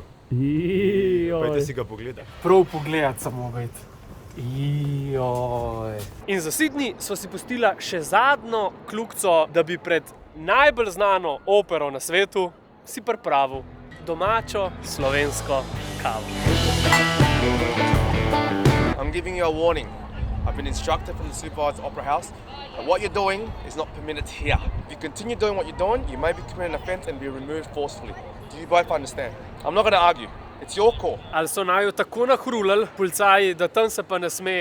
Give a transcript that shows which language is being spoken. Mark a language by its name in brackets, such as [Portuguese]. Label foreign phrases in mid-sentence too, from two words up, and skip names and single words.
[Slovenian] Joj. Pojdi si ga pogledati. Prav pogledati samo biti. Joj. In za Sydney sva si pustila še zadnjo kljukico, da bi pred najbolj znano opero na svetu si pripravil domačo slovensko kavo. [English] I'm giving you a warning. I've been instructed from the Supervised Opera House that what you're doing is not permitted here. If you continue doing what you're doing, you may be committing an offence and be removed forcefully. Do you both understand? I'm not going to argue. It's your call. [Slovenian] Ali so naju tako nahrulili policaji, da tam se pa ne sme.